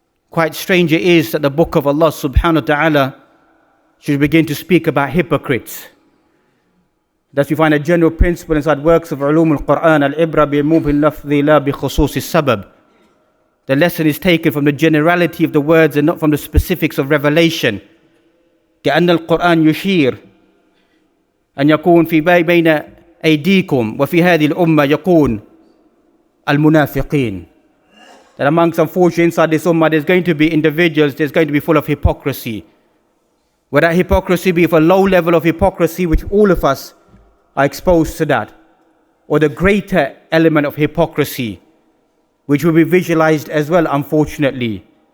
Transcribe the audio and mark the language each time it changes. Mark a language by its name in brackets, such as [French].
[English] Quite strange it is that the book of Allah subhanahu wa ta'ala should begin to speak about hypocrites. Thus you find a general principle inside works of ulum al-Quran, al-ibra bi-umumi al-lafzi la bi-khusus al-sabab. The lesson is taken from the generality of the words and not from the specifics of revelation. [Arabic] كأن القرآن يشير أن يكون في بين أيديكم وفي هذه الأمة يكون المنافقين. [English] That amongst unfortunately inside this ummah there's going to be individuals, there's going to be full of hypocrisy. Whether that hypocrisy be of a low level of hypocrisy, which all of us are exposed to that, or the greater element of hypocrisy, which will be visualized as well, unfortunately.